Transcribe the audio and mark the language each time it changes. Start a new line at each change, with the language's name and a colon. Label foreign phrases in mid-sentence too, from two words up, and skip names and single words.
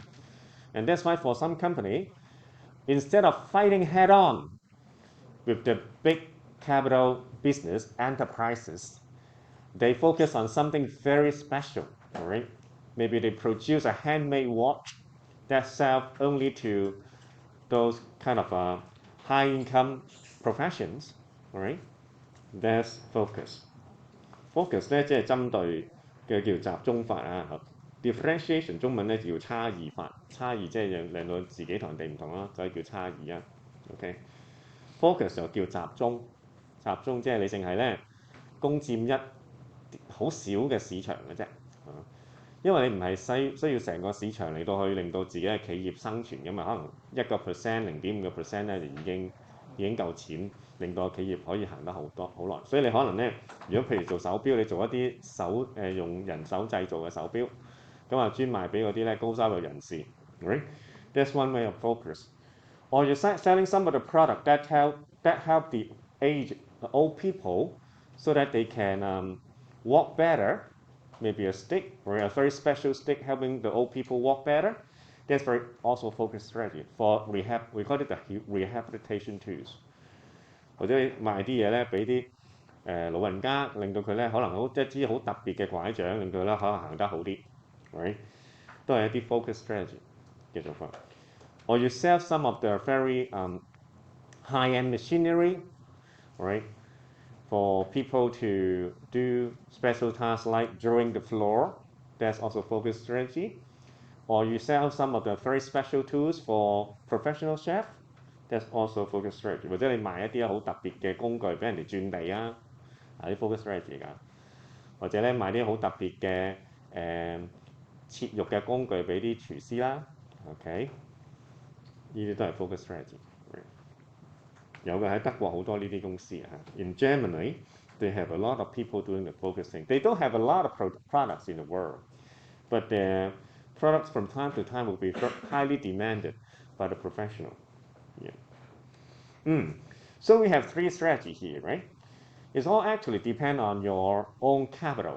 English: And that's why for some company, instead of fighting head on with the big capital business enterprises, they focus on something very special, all right? Maybe they produce a handmade watch that sells only to those kind of high income professions, all right? That's focus.
Cantonese: focus 咧即係針對嘅叫集中法啊。differentiation 中文咧叫差異法，差異即係令到自己同人哋唔同啦，所以叫差異啊。OK，focus 就叫集中，集中即係你淨係咧攻佔一好少嘅市場嘅啫。因為你唔係需要成個市場嚟到去令到自己嘅企業生存嘅嘛，可能1%、0.5%咧就已經夠錢，令到企業可以行得好耐。所以你可能咧，如果譬如做手錶，你做一啲用人手製造嘅手錶，咁啊專賣俾嗰啲咧高收入人士 ，right？
English: That's one way of focus. Or you're selling some of the product that help the old people so that they can walk better. Maybe a stick or a very special stick helping the old people walk better. That's very also focused strategy for rehab. We call it the rehabilitation tools.
Cantonese: 或者賣啲嘢咧俾啲老人家，令到佢咧可能一支好特別嘅拐杖，令佢咧可能行得好啲，right？都係一啲 focus strategy 嘅做法。
English: Or you sell some of the very high-end machinery, right? For people to do special tasks like drawing the floor, that's also focus strategy. Or you sell some of the very special tools for professional chef, that's also focus strategy.
Cantonese: 或者你賣一啲好特別嘅工具俾人哋轉地啊，啲
English: focus strategy
Cantonese: 㗎。或者咧賣啲好特別嘅切肉嘅工具俾啲廚師啦，OK？呢啲都係
English: focus strategy。
Cantonese: 有嘅喺德國好多呢啲公司啊。
English: In Germany, they have a lot of people doing the focusing. They don't have a lot of products in the world, but their products from time to time will be highly demanded by the professional. Yeah. So we have 3 strategies here, right? It's all actually depend on your own capital.